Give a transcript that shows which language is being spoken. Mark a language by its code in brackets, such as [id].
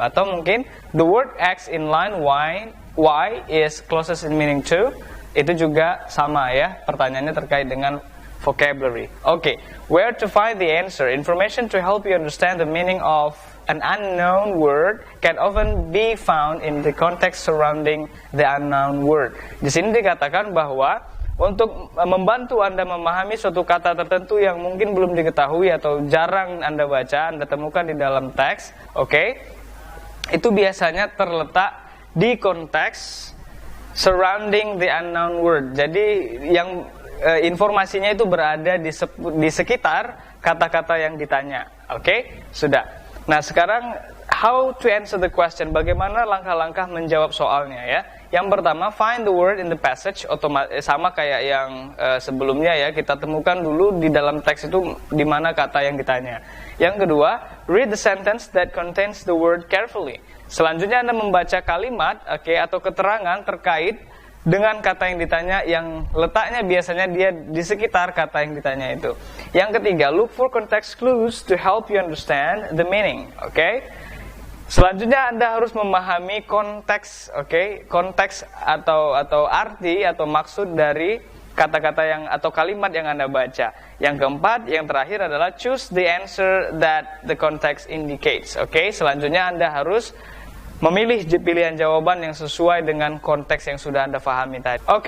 [id] Atau mungkin [en] the word X in line Y is closest in meaning to. [id] Itu juga sama ya, pertanyaannya terkait dengan vocabulary. [en] Okay, where to find the answer? Information to help you understand the meaning of an unknown word can often be found in the context surrounding the unknown word. [id] Di sini dikatakan bahwa untuk membantu Anda memahami suatu kata tertentu yang mungkin belum diketahui atau jarang Anda baca, Anda temukan di dalam teks, oke? Itu biasanya terletak di konteks [en] surrounding the unknown word. [id] Jadi yang informasinya itu berada di sekitar kata-kata yang ditanya. Oke? Sudah. Nah, sekarang [en] how to answer the question? [id] Bagaimana langkah-langkah menjawab soalnya ya? Yang pertama, [en] find the word in the passage, [id] sama kayak yang sebelumnya ya, kita temukan dulu di dalam teks itu di mana kata yang ditanya. Yang kedua, [en] read the sentence that contains the word carefully. [id] Selanjutnya Anda membaca kalimat, atau keterangan terkait dengan kata yang ditanya yang letaknya biasanya dia di sekitar kata yang ditanya itu. Yang ketiga, [en] look for context clues to help you understand the meaning. [id] Selanjutnya Anda harus memahami konteks, konteks atau arti atau maksud dari kata-kata yang atau kalimat yang Anda baca. Yang keempat, yang terakhir adalah [en] choose the answer that the context indicates. [id] Selanjutnya Anda harus memilih pilihan jawaban yang sesuai dengan konteks yang sudah Anda pahami tadi.